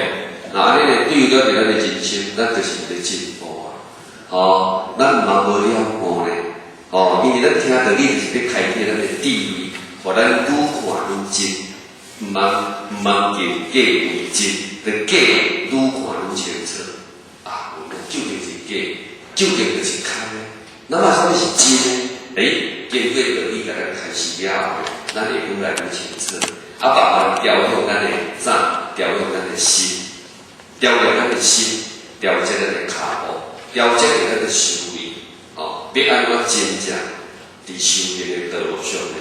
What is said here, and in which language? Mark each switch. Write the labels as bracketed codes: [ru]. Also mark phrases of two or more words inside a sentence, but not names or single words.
[nan] 那安尼呢，对于了咱的人生，咱就是在进步咱嘛无了悟呢，因为咱听道理就是要开启咱的智慧，互咱愈看愈真，毋茫见假为真。假愈看愈清楚，究竟是假，究竟就是空呢？那么什么是真呢？经过道理甲咱开始了后，咱会愈来愈清楚。慢慢调用咱的啥？调用咱的心，调用咱的心，调节咱的脚步，调节咱的思维，要安怎真正伫修行的道路上呢？